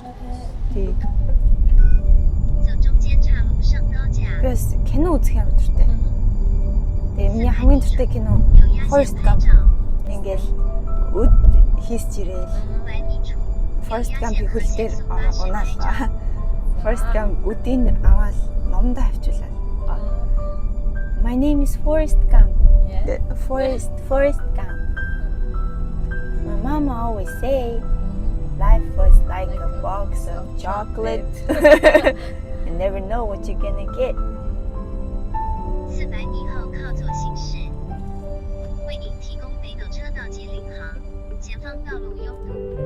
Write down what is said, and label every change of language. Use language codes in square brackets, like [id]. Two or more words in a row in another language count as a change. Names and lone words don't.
[mn] Тий. Бас кино үзэх юм дуртай. Тэгээ миний хамгийн дуртай кино Forrest Gump. Ингээл өд хийсч ирээл. Forrest Gump-ийн хөл дээр унаалгаа. Forrest Gump өдийг аваад номдоо авчуулаад. [en] My name is Forrest Gump. Yeah. Forrest Gump. My mama always say, life was like a box of chocolate. You never know what you're gonna get. [zh] 400 米后靠左行驶，为您提供北斗车道及领航，前方道路拥堵。